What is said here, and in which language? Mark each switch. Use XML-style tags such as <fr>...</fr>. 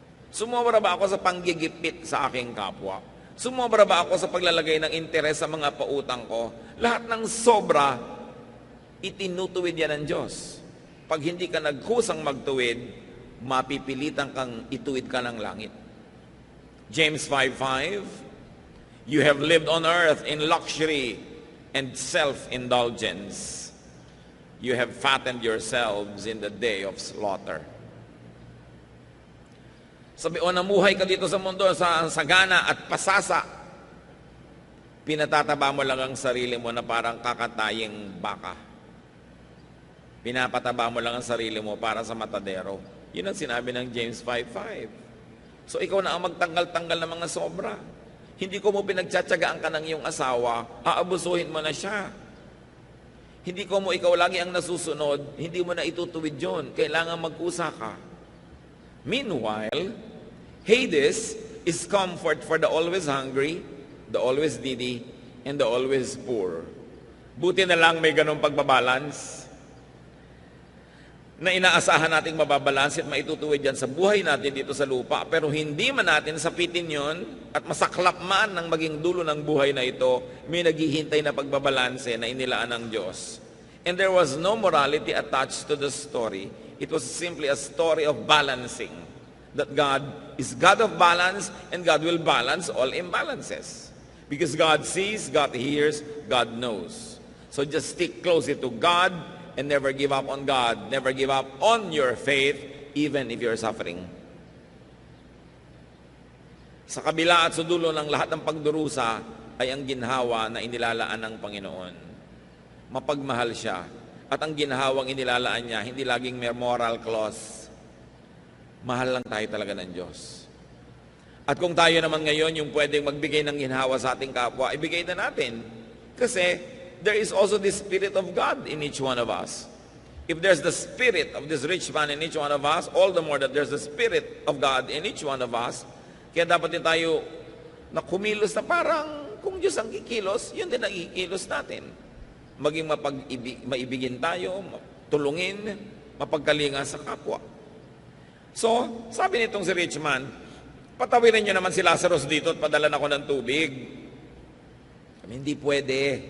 <tl>Sumobra ba ako sa panggigipit sa aking kapwa? Sumobra ba ako sa paglalagay ng interes sa mga pautang ko? Lahat ng sobra, itinutuwid yan ng Diyos. Pag hindi ka nagkusang magtuwid, mapipilitan kang ituwid ka ng langit.</tl> <en>James 5:5, you have lived on earth in luxury and self-indulgence. You have fattened yourselves in the day of slaughter.</en> <tl>Sabi, o namuhay ka dito sa mundo sa sagana at pasasa. Pinatataba mo lang ang sarili mo na parang kakataying baka. Pinapataba mo lang ang sarili mo para sa matadero. Yun ang sinabi ng James 5:5. So ikaw na ang magtanggal-tanggal ng mga sobra. Hindi ko mo pinagtsatsagaan ka ng iyong asawa, aabusuhin mo na siya. Hindi ko mo ikaw lagi ang nasusunod, hindi mo na itutuwid yun. Kailangan mag-usa ka.</tl> <en>Meanwhile, Hades is comfort for the always hungry, the always needy, and the always poor.</en> <tl>Buti na lang may ganong pagbabalance na inaasahan nating mababalanse at maitutuwid yan sa buhay natin dito sa lupa. Pero hindi man natin sapitin yon at masaklap man ng maging dulo ng buhay na ito, may naghihintay na pagbabalanse na inilaan ng Diyos.</tl> <en>And there was no morality attached to the story. It was simply a story of balancing. That God is God of balance, and God will balance all imbalances. Because God sees, God hears, God knows. So just stick closely to God and never give up on God. Never give up on your faith, even if you're suffering.</en> <tl>Sa kabila at sa dulo ng lahat ng pagdurusa ay ang ginhawa na inilalaan ng Panginoon. Mapagmahal siya. At ang ginhawang inilalaan niya, hindi laging may</tl> <en>moral clause.</en> <tl>Mahal lang tayo talaga ng Diyos. At kung tayo naman ngayon yung pwedeng magbigay ng ginhawa sa ating kapwa, ibigay na natin. Kasi</tl> <en>there is also the Spirit of God in each one of us. If there's the Spirit of this rich man in each one of us, all the more that there's the Spirit of God in each one of us.</en> <tl>Kaya dapat din tayo na kumilos na parang kung Diyos ang kikilos, yun din ang kikilos natin. Maging maibigin tayo, tulungin, mapagkalinga sa kapwa. So, sabi nitong si</tl> <en>rich man,</en> <tl>patawirin niyo naman si Lazarus dito at padalan ako ng tubig. Hindi pwede.</tl>